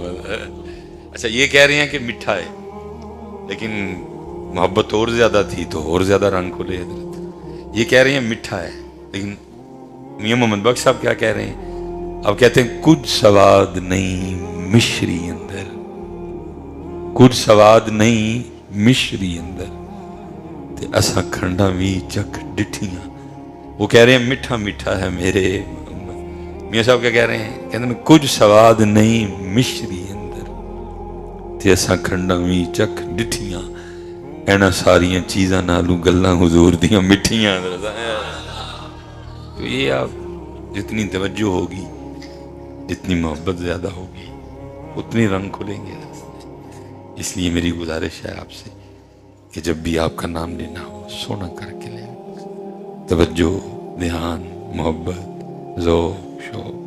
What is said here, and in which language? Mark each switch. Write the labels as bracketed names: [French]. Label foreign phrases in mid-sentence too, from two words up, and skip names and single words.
[Urdu] اچھا یہ کہہ رہے ہیں کہ میٹھا ہے، لیکن محبت اور زیادہ تھی تو اور زیادہ رنگ کھلے حضرت. یہ کہہ رہے ہیں میٹھا ہے، لیکن میاں محمد بخش صاحب کیا کہہ رہے ہیں؟ اب کہتے ہیں [Punjabi] کچھ سواد نہیں مشری اندر، کچھ سواد نہیں مشری اندر تے اساں کھنڈا بھی چک ڈٹھیاں. [Urdu] وہ کہہ رہے ہیں میٹھا میٹھا ہے میرے محمد. میاں صاحب کیا کہہ رہے ہیں؟ کہتے ہیں [Punjabi] کچھ سواد نہیں مشری اندر تے اساں کھنڈا بھی چک ڈٹھیاں. اینا ساریاں چیزاں نالو گلاں حضور دیاں مٹھیاں. [Urdu] تو یہ آپ جتنی توجہ ہوگی، جتنی محبت زیادہ ہوگی، اتنی رنگ کھلیں گے. اس لیے میری گزارش ہے آپ سے کہ جب بھی آپ کا نام لینا ہو سونا کر کے لیں. توجہ، دھیان، محبت، ذوق، شوق.